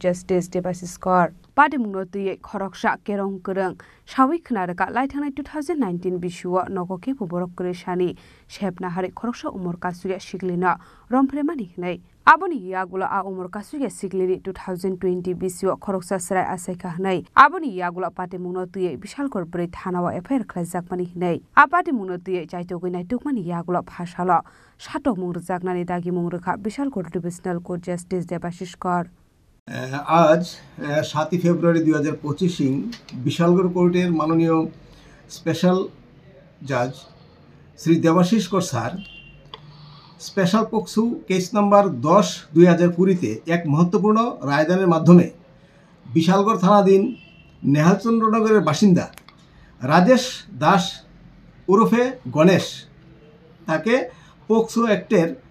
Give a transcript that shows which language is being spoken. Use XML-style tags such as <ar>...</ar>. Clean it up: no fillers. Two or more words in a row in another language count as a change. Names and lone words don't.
<trp>Justice Debasis Kor party mungno tuye khoroksa kerong krung sawi khnarekha Laithanai 2019 bisio nogoke borok krishani shepna hari khoroksa umur kasuya shiklina rompremani hnai Aboni yagula a umur kasuya siglini 2020 bisio khoroksa srai asaika hnai aboni yagula pate mungno tuye Bishalgor bri thanawa FIR khlaijak mani hnai a pate mungno tuye chaitogoi tukmani yagula phasalo satok mung rjaknani dagi mung rekha Bishalgor Divisional Court Justice Debasis Kor</trp> <bn>আজ 7 ফেব্রুয়ারি 2025 বিশালগড় কোর্টের মাননীয়</bn> <en>special judge</en> <bn>শ্রী দেবাশিস কর স্যার</bn> <en>special POCSO case number</en> <bn>10/2020 এক মহত্বপূর্ণ রায়দানের মাধ্যমে বিশালগড় থানাধীন নেহালচন্দ্রনগরের বাসিন্দা রাজেশ দাস ওরফে গণেশ তাকে পক্সো অ্যাক্টের</bn>